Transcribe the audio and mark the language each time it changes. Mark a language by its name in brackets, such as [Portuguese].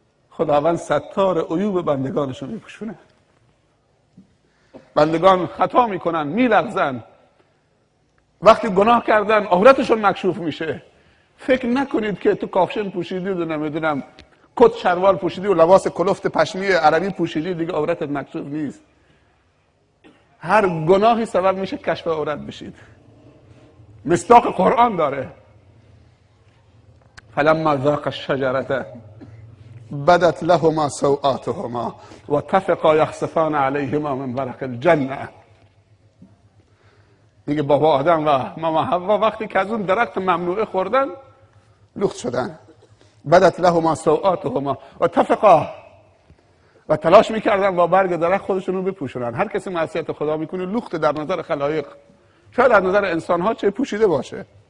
[Persian] خداوند ستار عیوب بندگانشو میپوشونه. بندگان خطا میکنن، میلغزن، وقتی گناه کردن عورتشون مکشوف میشه. فکر نکنید که تو کافشن پوشیدی و نمیدونم کت شلوار پوشیدی و لباس کلفت پشمی عربی پوشیدی دیگه عورتت مکشوف نیست. هر گناهی سبب میشه کشف عورت بشید. مصداق قرآن داره. [Arabic] فلما ذاق الشجرة بدت لهما سوآتهما واتفقا يخصفان عليهما من ورق الجنة. [Persian] میگه بابا آدم و ماما حوا وقتی که از اون درخت ممنوعه خوردن لخت شدن. [Arabic] بدت لهما سوآتهما واتفقا، [Persian] و تلاش میکردن با برگ درخت خودشون رو بپوشونن. هر کسی معصیت خدا میکنه لخت در نظر خلایق، شاید در نظر انسان ها چه پوشیده باشه.